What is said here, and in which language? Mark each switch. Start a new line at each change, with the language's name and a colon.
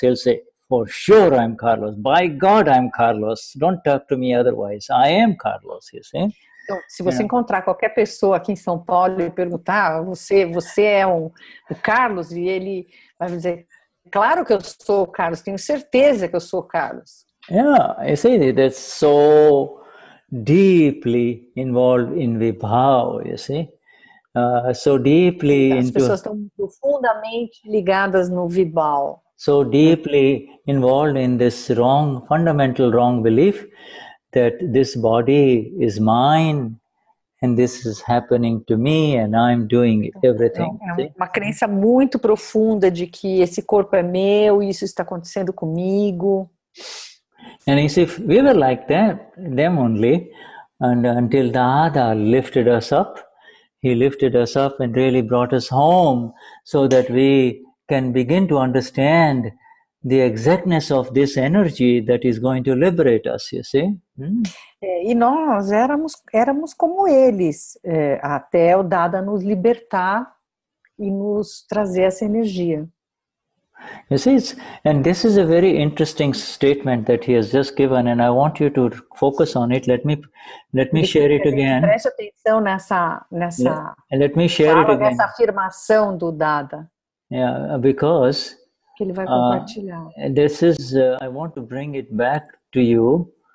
English: He'll say, for sure I'm Carlos. By God, I'm Carlos. Don't talk to me otherwise. I am Carlos, you see.
Portuguese: Então, se você encontrar qualquer pessoa aqui em São Paulo e perguntar, você é o Carlos? E ele vai dizer, claro que eu sou o Carlos, tenho certeza que eu sou o Carlos.
English: Yeah, I see, that's so deeply involved in vibhav, you see. so deeply As into,
Portuguese: pessoas estão profundamente ligadas no vibhav.
English: so deeply involved in this fundamental wrong belief that this body is mine and this is happening to me and I'm doing everything.
Portuguese: É uma crença muito profunda de que esse corpo é meu, isso está acontecendo comigo.
English: And you see, if we were like that, them only, and until Dada lifted us up, he lifted us up and really brought us home so that we can begin to understand the exactness of this energy that is going to liberate us, you see.
Portuguese: E nós éramos como eles, até o Dada nos libertar e nos trazer essa energia.
English: You see, and this is a very interesting statement that he has just given, and I want you to focus on it. Let me share it again.
Portuguese: Preste atenção nessa
English: Let me share it again.
Portuguese: Nessa afirmação do Dada.
English: Yeah, because
Portuguese: que ele vai compartilhar.
English: This is, I want to bring it back to you.